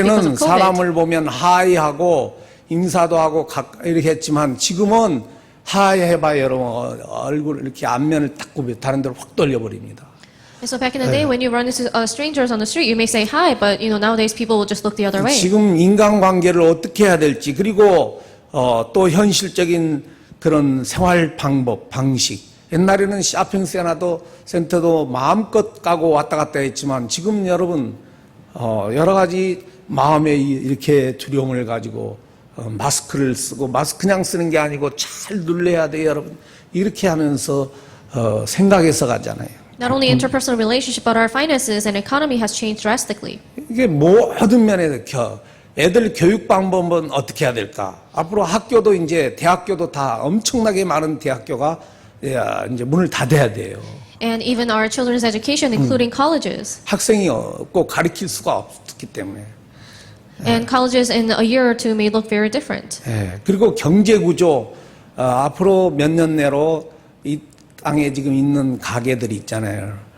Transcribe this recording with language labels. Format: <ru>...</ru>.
<ko>옛날에는</ko> <en>of COVID.</en> <ko>사람을 보면 하이하고 인사도 하고 이렇게 했지만 지금은 하이 해봐야 여러분 얼굴 이렇게 앞면을 딱 굽여 다른 데로 확 돌려버립니다.</ko> <en>And so back in the day, when you run into strangers on the street, you may say hi, but nowadays people will just look the other way.</en> <ko>지금 인간관계를 어떻게 해야 될지 그리고 또 현실적인 그런 생활 방법, 방식. 옛날에는 쇼핑센터도 마음껏 가고 왔다 갔다 했지만 지금 여러분 여러 가지 마음에 이렇게 두려움을 가지고 마스크를 쓰고 마스크 그냥 쓰는 게 아니고 잘 눌러야 돼요, 여러분. 이렇게 하면서 생각해서 가잖아요.</ko> <en>Not only interpersonal relationship, but our finances and economy has changed drastically.</en> <ko>이게 모든 면에서 애들 교육 방법은 어떻게 해야 될까? 앞으로 학교도 이제 대학교도 다 엄청나게 많은 대학교가 이제 문을 닫아야 돼요.</ko> <en>And even our children's education, including colleges.</en> <ko>학생이 꼭 가르칠 수가 없기 때문에.</ko> <en>And colleges in a year or two may look very different.</en> <ko>그리고 경제 구조 앞으로 몇 년 내로 이 땅에 지금 있는 가게들이 있잖아요.</ko>